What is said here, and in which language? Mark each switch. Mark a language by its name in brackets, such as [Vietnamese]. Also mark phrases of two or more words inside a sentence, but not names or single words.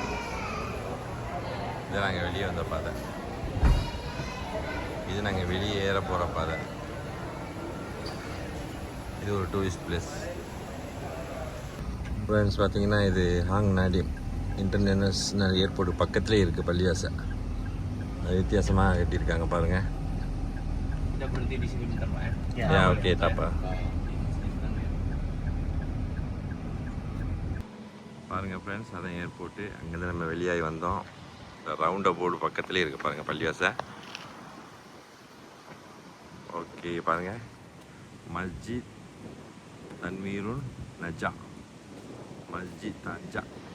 [Tamil] இது நாங்கள் வெளியே வந்த பாதை, இது நாங்கள் வெளியே ஏற போகிற பாதை. இது ஒரு [English] tourist place. [Tamil] ஃப்ரெண்ட்ஸ் பார்த்தீங்கன்னா இது ஹாங் நாடிம் இன்டர்நேஷ்னல் ஏர்போர்ட் பக்கத்துலேயே இருக்குது பள்ளிவாசை. அது வித்தியாசமாக கட்டியிருக்காங்க பாருங்கள். [Indonesian] Berhenti di sini bentar Pak ya. Ya oke, apa? [Tamil] பாருங்க ஃப்ரெண்ட்ஸ், அதான் ஏர்போர்ட்டு. அங்கேருந்து நம்ம வெளியாகி வந்தோம். [English] round board [Tamil] பக்கத்துலேயே இருக்குது பாருங்கள் பள்ளிவாசை. ஓகே பாருங்கள், மஸ்ஜித் தன்வீருன் நஜா, மஸ்ஜித் நஜா.